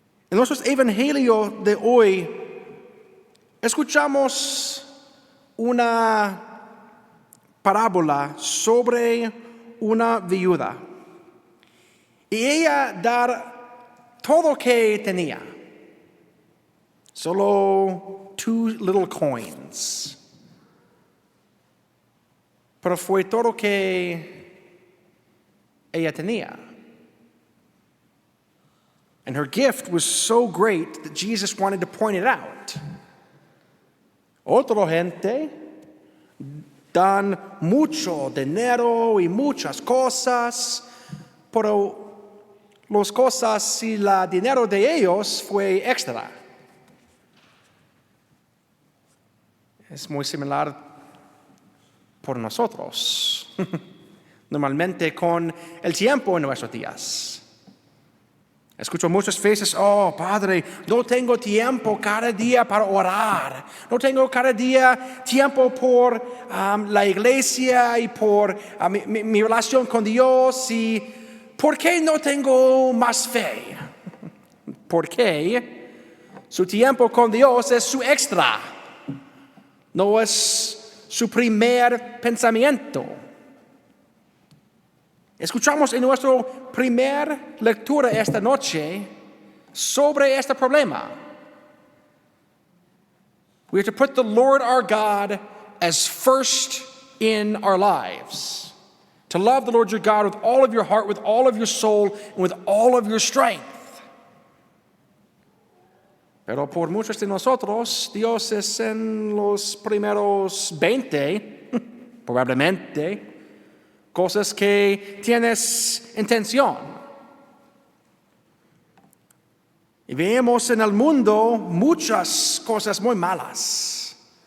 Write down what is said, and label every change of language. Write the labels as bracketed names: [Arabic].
[Spanish] En nuestro evangelio de hoy escuchamos una parábola sobre una viuda y ella dar todo lo que tenía, solo [English] 2 little coins, [Spanish] pero fue todo lo que ella tenía. [English] And her gift was so great that Jesus wanted to point it out. [Spanish] Otra gente dan mucho dinero y muchas cosas, pero las cosas y el dinero de ellos fue extra. Es muy similar por nosotros, normalmente con el tiempo en nuestros días. Escucho muchas veces, oh Padre, no tengo tiempo cada día para orar. No tengo cada día tiempo por la iglesia y por mi relación con Dios. ¿Y por qué no tengo más fe? Porque su tiempo con Dios es su extra. No es su primer pensamiento. Escuchamos en nuestra primera lectura esta noche sobre este problema. [English] We have to put the Lord our God as first in our lives. To love the Lord your God with all of your heart, with all of your soul, and with all of your strength. [Spanish] Pero por muchos de nosotros, Dios es en los primeros 20, probablemente, cosas que tienes intención. Y vemos en el mundo muchas cosas muy malas.